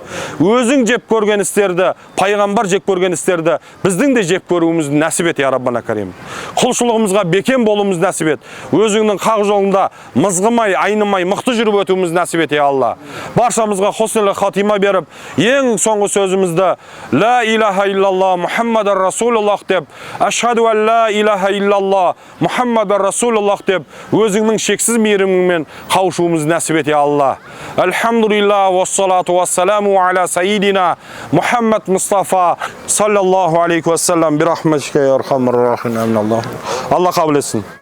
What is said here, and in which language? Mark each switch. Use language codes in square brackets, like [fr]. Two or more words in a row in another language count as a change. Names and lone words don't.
[kk] Өзің жеп көрген істерді, пайғамбар жеп көрген істерді біздің де жеп көруімізді нәсіп ет, [ar] يا ربنا كريم. [kk] Құлшылығымызға бекем болуымыз нәсіп ет. Өзіңнің хақ жолында мызғымай, айнымай, мықты жүріп өтуіміз нәсіп ет, [ar] يا الله. [kk] Баршамызға [ar] حسن الخاتمة [kk] беріп, ең соңғы сөзімізді [ar] لا إله إلا الله محمد رسول الله [kk] деп, [ar] أشهد أن لا إله إلا الله محمد رسول الله [kk] деп, өзіңнің шексіз мейіріміңмен қауышуымыз нәсіп ет, [ar] يا الله. الحمد لله والصلاة والسلام على سيدنا محمد مصطفى صلى الله عليه وسلم. برحمتك يا أرحم الراحمين. [kk] Алла қабыл етсін.